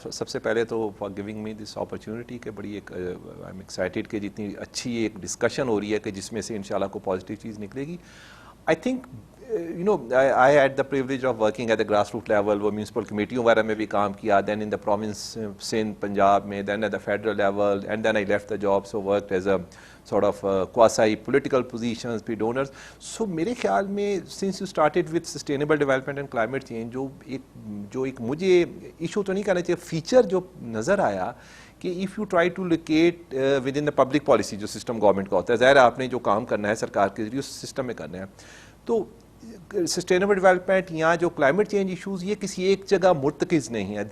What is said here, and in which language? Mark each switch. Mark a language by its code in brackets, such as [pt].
[ur] سب سے پہلے تو [en] for giving me this opportunity [ur] کہ بڑی ایک [en] I am excited [ur] کہ جتنی اچھی ایک ڈسکشن ہو رہی ہے کہ جس میں سے انشاءاللہ کو پازیٹیو چیز نکلے گی. [en] I think I had the privilege of working at the grassroots level, [ur] وہ میونسپل کمیٹیوں وغیرہ میں بھی کام کیا, [en] then in the province [ur] Sindh Punjab میں, [en] then at the federal level, and then I left the job, so worked as a sort of quasi political positions, be donors. [ur] So میرے خیال میں [en] since you started with sustainable development and climate change, [ur] جو ایک مجھے issue تو نہیں کہنا چاہیے, فیچر جو نظر آیا کہ [en] if you try to locate within the public policy [ur] جو سسٹم گورنمنٹ کا ہوتا ہے, ظاہر آپ نے جو کام کرنا ہے سرکار کے ذریعے اس سسٹم میں کرنا ہے, تو سسٹینیبل ڈیولپمنٹ یا جو کلائمیٹ چینج ایشوز یہ کسی ایک جگہ مرتکز نہیں ہے.